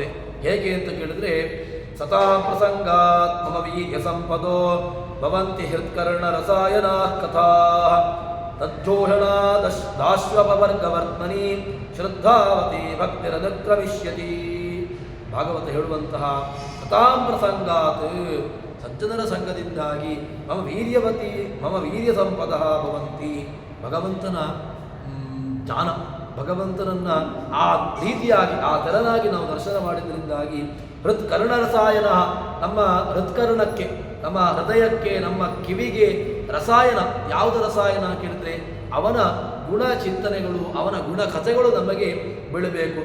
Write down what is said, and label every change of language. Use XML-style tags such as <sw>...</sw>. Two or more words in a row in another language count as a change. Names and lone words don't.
<kn>ಹೇಗೆ ಅಂತ ಕೇಳಿದ್ರೆ</kn> <sa>ಸತಾ ಪ್ರಸಂಗಾತ್ ಮಮ ವೀರ್ಯ ಸಂಪದೋ ಭವಂತಿ ಹೃತ್ಕರ್ಣ ರಸಾಯನಾ ಕಥಾ ತಜ್ಜೋಷಣಾ ದಾಶ್ವಪವರ್ಗವರ್ತ್ಮನಿ ಶ್ರದ್ಧಾವತಿ ಭಕ್ತಿರನುಕ್ರಮಿಷ್ಯತಿ.</sa> <kn>ಭಾಗವತ ಹೇಳುವಂತಹ</kn> <sa>ಸತಾಂ ಪ್ರಸಂಗಾತ್</sa> <kn>ಸಜ್ಜನರ ಸಂಘದಿಂದಾಗಿ</kn> <sa>ಮಮ ವೀರ್ಯವತಿ ಮಮ ವೀರ್ಯ ಸಂಪದ ಭವಂತಿ.</sa> <kn>ಭಗವಂತನ ಜ್ಞಾನ, ಭಗವಂತನನ್ನು ಆ ರೀತಿಯಾಗಿ ಆ ತೆರನಾಗಿ ನಾವು ದರ್ಶನ ಮಾಡಿದ್ರಿಂದಾಗಿ ಹೃತ್ಕರ್ಣ ರಸಾಯನ, ನಮ್ಮ ಹೃತ್ಕರ್ಣಕ್ಕೆ, ನಮ್ಮ ಹೃದಯಕ್ಕೆ, ನಮ್ಮ ಕಿವಿಗೆ ರಸಾಯನ. ಯಾವುದು ರಸಾಯನ ಕೇಳಿದ್ರೆ ಅವನ ಗುಣ ಚಿಂತನೆಗಳು, ಅವನ ಗುಣ ಕಥೆಗಳು ನಮಗೆ ಬೀಳಬೇಕು.</kn>